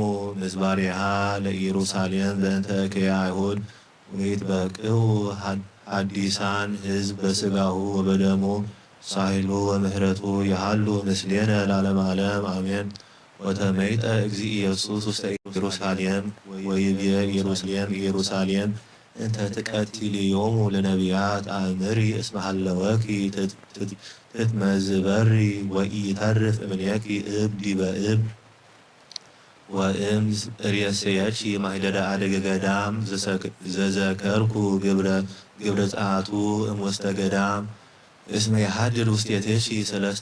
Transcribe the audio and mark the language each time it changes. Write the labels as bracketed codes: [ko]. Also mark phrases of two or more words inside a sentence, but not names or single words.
[gez] ምዝባሪሃ ለኢየሩሳሌም በእንተ እከየ አይሁድ ወይትበቅዑ ሐዲሳን ሕዝብ በሥጋሁ ወበደሙ ሳሂሉ ወምህረቱ ያሃሉ ምስሌነ ለዓለመ ዓለም አሜን። ወተመይጠ እግዚእ ኢየሱስ ውስተ ኢየሩሳሌም ወይቤ ኢየሩሳሌም እንተ ትቀትልዮሙ ለነቢያት አእምሪ እስመ ሀለወኪ ትትመዝበሪ ወኢተርፍ እምኔኪ እብ ዲበ እብ ወእምዝ ርእስየኪ ማኅደረ አደገ ገዳም ዘዘከርኩ ግብረ ጸአቱ እምውስተ ገዳም እስመ የሐድር ውስቴትኪ ሰለስተ